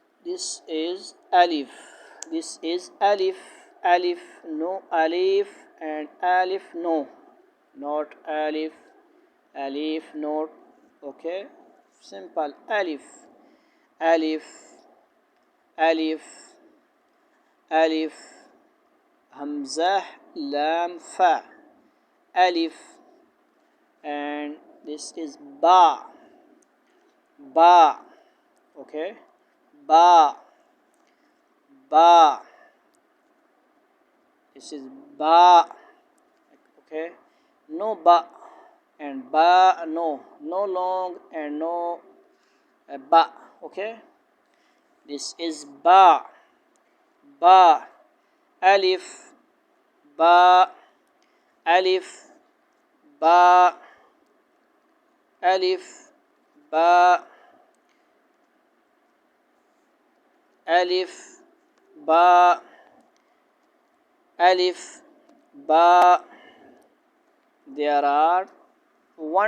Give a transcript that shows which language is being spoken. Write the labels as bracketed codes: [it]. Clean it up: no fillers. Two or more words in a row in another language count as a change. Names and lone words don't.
[en] This is alif. This is alif. Alif, no alif, and alif, no. Not alif. Alif, not. Okay. Simple. Alif. Alif. Alif. Alif. Hamzah, lam, fa. Alif. And this is ba. Ba. Okay. Ba. Ba. This is ba. Okay. No ba and ba, no. No long and no ba. Okay. This is ba. Ba. Alif. Ba. Alif. Ba. Alif. Ba. Alif. Ba. Alif. Ba. There are one